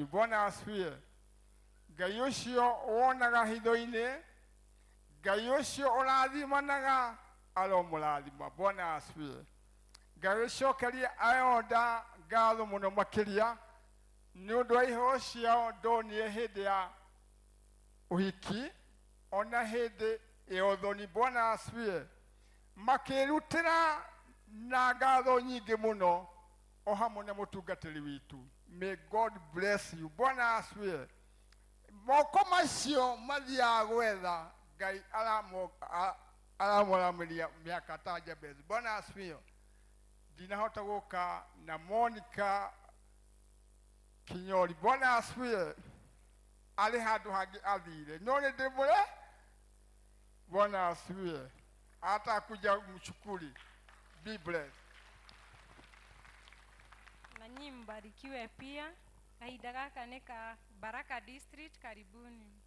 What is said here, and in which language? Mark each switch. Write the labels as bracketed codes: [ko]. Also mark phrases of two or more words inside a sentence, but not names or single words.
[sw] Bwana asifiwe [ki] Ngai ucio wonaga hitho-ini Ngai ucio urathimanaga aromurathima [sw] Bwana asifiwe [ki] Ngai ucokeria ayonda ngatho muno makiria ni undu wa iheo ciao ndonire hindi ya uhiki ona hindi ya ũthoni [sw] Bwana asifiwe [ki] makirutira na ngatho nyingi muno o hamwe na mutungatiri witu [en] may God bless [ki] you [sw] Bwana asifiwe [ki] moko macio mathiaga gwetha Ngai aramũramiria miaka ta Jabez [sw] Bwana asifiwe [ki] ndinahota guka na Monica Kinyori [sw] Bwana asifiwe [ki] ali handu hangi athire no ni ndimure [sw] Bwana asifiwe hata kuja mchukuli [en] be blessed [sw] na nyinyi mbarikiwe pia [ki] kahinda gaka ni ka [sw] Baraka District karibuni